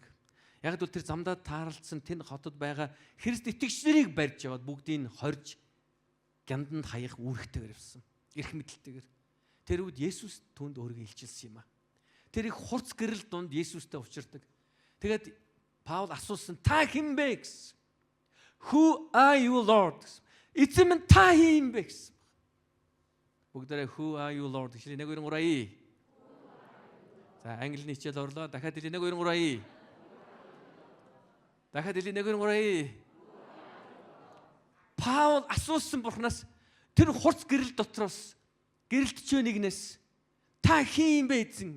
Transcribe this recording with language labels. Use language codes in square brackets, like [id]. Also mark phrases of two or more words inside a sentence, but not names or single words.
[mn] Яг л тэр замдаа таарлцсан тэнд хотод байгаа Христ итгэгчдэрийг барьж яваад бүгдийг хорж гянданд хаях үүрэгтэйгээр явсан. Эрх мэдэлтэйгээр. Тэр үед Есүс түүнд өөрийгөө илчилсэн юм а. Тэр их хурц гэрэл дунд Есүстэй учирдаг. Тэгээд Паул асуусан, та хэн бэ гэсэн. [en] Who are you, Lord? [mn] Эзэм нь та хин бэ гэсэн. Бүгдээрээ [en] Who are you, Lord? [mn] Хэлээ 1 2 3. За англи хичээл орлоо. Дахиад хэлээ 1 2 3. Дахиад хэлий 1 2 3. Паул асуусан Бурханаас тэр хурц гэрэл дотроос гэрэлтч нэгнээс та хин юм бэ эзэн?